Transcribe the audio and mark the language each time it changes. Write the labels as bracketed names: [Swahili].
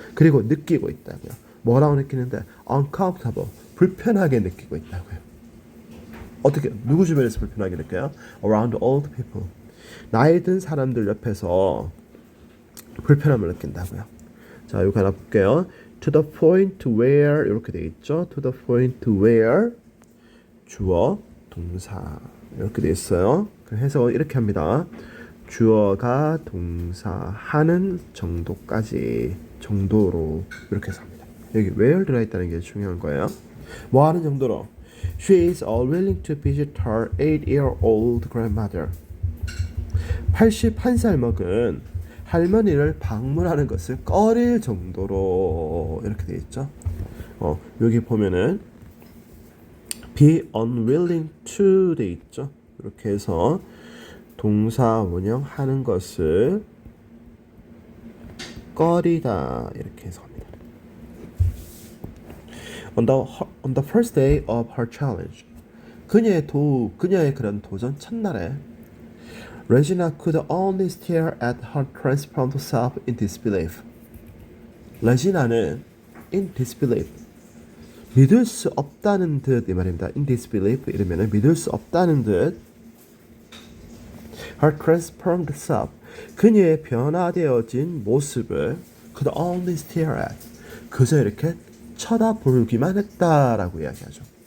[Korean] 그리고 느끼고 있다고요. 뭐라고 느끼는데? uncomfortable, 불편하게 느끼고 있다고요. 어떻게, 누구 주변에서 불편하게 느껴요? [English] around old people, [Korean] 나이 든 사람들 옆에서 불편함을 느낀다고요. 자, 여기 하나 볼게요. [English] To the point where [Korean] 이렇게 돼 있죠. [English] To the point where [Korean] 주어, 동사 이렇게 돼 있어요. 해서 이렇게 합니다. 주어가 동사하는 정도까지, 정도로 이렇게 해서 합니다. 여기 where 들어있다는 게 중요한 거예요. 뭐 하는 정도로? [English] She is willing to visit her 8-year-old grandmother. [Korean] 81살 먹은 할머니를 방문하는 것을 꺼릴 정도로 이렇게 돼 있죠. 여기 보면은 [English] be unwilling to [Korean] 돼 있죠. 이렇게 해서 동사 원형 하는 것을 꺼리다 이렇게 해서 합니다. [English] On the first day of her challenge. [Korean] 그녀의 그런 도전 첫날에 [English] Regina could only stare at her transformed self in disbelief. [Korean] 레지나는 [English] in disbelief [Korean] 믿을 수 없다는 듯 이 말입니다. [English] in disbelief [Korean] 이러면은 믿을 수 없다는 듯 [English] her transformed self [Korean] 그녀의 변화되어진 모습을 [English] could only stare at [Korean] 그저 이렇게 쳐다보기만 했다라고 이야기하죠.